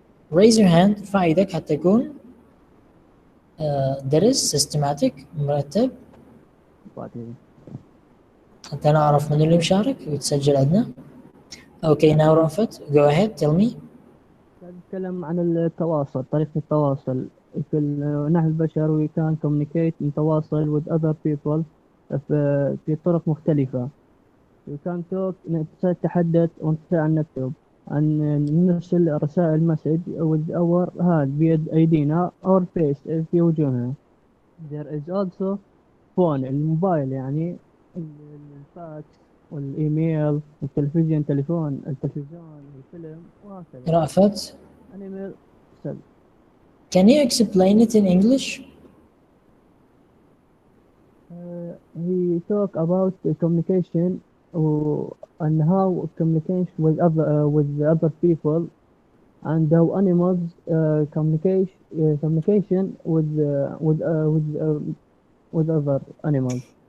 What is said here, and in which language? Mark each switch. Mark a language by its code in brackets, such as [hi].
[en] Raise your hand, [ar] ارفع ايدك حتى يكون درس systematic مرتب بعدين حتى نعرف من اللي مشارك ويتسجل عندنا. [en] Okay, now رأفت, go ahead, tell me. [ar] نتكلم عن التواصل، طريقة التواصل نحن البشر [en] we can communicate [ar] نتواصل [en] with other people [ar] في طرق مختلفة. [en] we can talk [ar] نتحدث ونستطيع أن نكتب، أن نرسل رسائل مسج [en] with our hand [ar] بيد أيدينا [en] our face [ar] في وجوهنا. [en] there is also phone [ar] الموبايل يعني الفاكس والإيميل والتلفزيون التلفزيون الفيلم وهكذا. رأفت, [en] Animal can you explain it in English? He talk about the communication and how communication with other people and how animals communication with other animals.